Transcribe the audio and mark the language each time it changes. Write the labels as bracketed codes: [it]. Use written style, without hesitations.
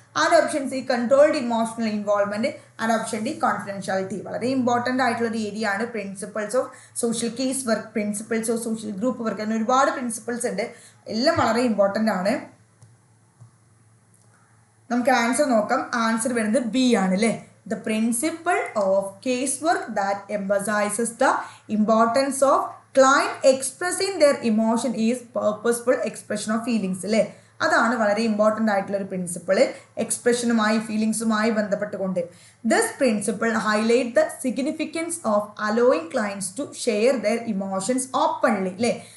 [en] And option C, controlled emotional involvement. And option D, confidentiality. [ml] വളരെ important ആയിട്ടുള്ളൊരു area ആണ് principles of social case work, principles of social group work. അങ്ങനെ ഒരുപാട് principles ഉണ്ട്, എല്ലാം വളരെ ഇമ്പോർട്ടൻ്റ് ആണ്. നമുക്ക് ആൻസർ നോക്കാം. ആൻസർ വരുന്നത് ബി ആണ്, അല്ലേ. [en] The principle of casework that emphasizes the importance of client expressing their emotion is purposeful expression of feelings, അല്ലേ. [ml] അതാണ് വളരെ ഇമ്പോർട്ടൻ്റ് ആയിട്ടുള്ള ഒരു പ്രിൻസിപ്പിൾ, എക്സ്പ്രഷനുമായി ഫീലിങ്സുമായി ബന്ധപ്പെട്ടുകൊണ്ട്. [en] This principle highlight the significance of allowing clients to share their emotions openly, അല്ലേ.